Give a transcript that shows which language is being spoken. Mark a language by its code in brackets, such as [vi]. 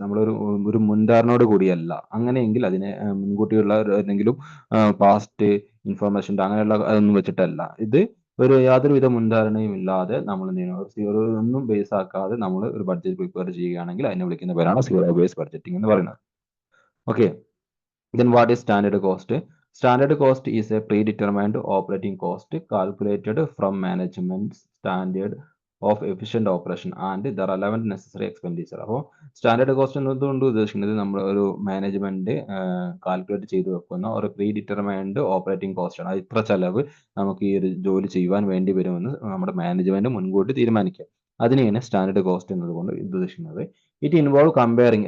[ml] നമ്മളൊരു മുൻധാരണയോട് കൂടിയല്ല. അങ്ങനെയെങ്കിൽ അതിനെ മുൻകൂട്ടിയുള്ള എന്തെങ്കിലും പാസ്റ്റ് ഇൻഫർമേഷൻ അങ്ങനെയുള്ള അതൊന്നും വെച്ചിട്ടല്ല. ഇത് യാതൊരുവിധ മുൻധാരണയും ഇല്ലാതെ നമ്മൾ ഒന്നും ബേസ് ആക്കാതെ നമ്മൾ ഒരു ബഡ്ജറ്റ് പ്രിപ്പയർ ചെയ്യുകയാണെങ്കിൽ അതിനെ വിളിക്കുന്ന പേരാണ് സീറോ ബേസ് ബഡ്ജറ്റിംഗ് എന്ന് പറയുന്നത്. [en] Okay, then what is standard cost? Standard cost is a predetermined operating cost calculated from management standard of efficient operation and the relevant necessary expenditure. [ml] അപ്പോൾ സ്റ്റാൻഡേർഡ് കോസ്റ്റ് എന്നതുകൊണ്ട് ഉദ്ദേശിക്കുന്നത് നമ്മൾ ഒരു മാനേജ്മെന്റ് കാൽക്കുലേറ്റ് ചെയ്ത് വെക്കുന്ന ഒരു പ്രീ ഡിറ്റർമൈൻഡ് ഓപ്പറേറ്റിംഗ് കോസ്റ്റ് ആണ്. അത് ഇത്ര ചെലവ് നമുക്ക് ഈ ഒരു ജോലി ചെയ്യുവാൻ വേണ്ടി വരുമെന്ന് നമ്മുടെ മാനേജ്മെന്റ് മുൻകൂട്ടി തീരുമാനിക്കുക. അതിനെയാണ് സ്റ്റാൻഡേർഡ് കോസ്റ്റ് എന്നതുകൊണ്ട് ഉദ്ദേശിക്കുന്നത്. [en] It involve comparing.